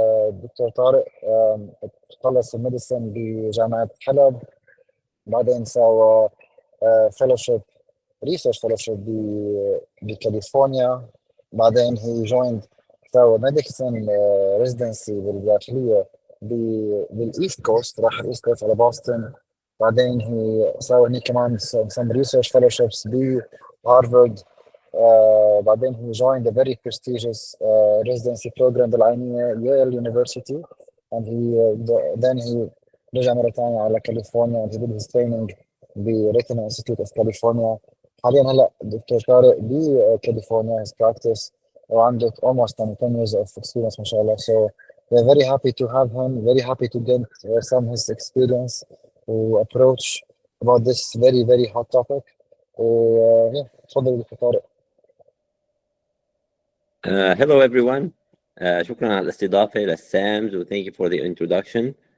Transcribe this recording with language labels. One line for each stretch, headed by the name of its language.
Arabic: دكتور طارق خلص الميديسن بجامعة حلب، بعدين سوى
English: fellowship research fellowship
Arabic: بكاليفورنيا، بعدين
English: هي جويند
Arabic: سوى
English: medicine residency
Arabic: بالداخلية بالايست كوست، راح
English: الايست كوست
Arabic: على بوسطن. بعدين هي سوى هني كمان
English: some research fellowships
Arabic: بهارفارد. بعدين
English: he joined a very prestigious residency program
Arabic: بالعينية
English: Yale University, and then he
Arabic: رجع مرة ثانية على كاليفورنيا
English: and he did his training ب Retinal Institute of California.
Arabic: حاليا هلا دكتور طارق بكاليفورنيا
English: his practice
Arabic: وعنده
English: almost 10 years of experience
Arabic: ما شاء الله.
English: So we're very happy to have him, very happy to get some his experience و approach about this very very hot topic.
Arabic: تفضل دكتور طارق.
English: Hello everyone.
Arabic: شكرا على الاستضافة للسامز و
English: thank you for the introduction.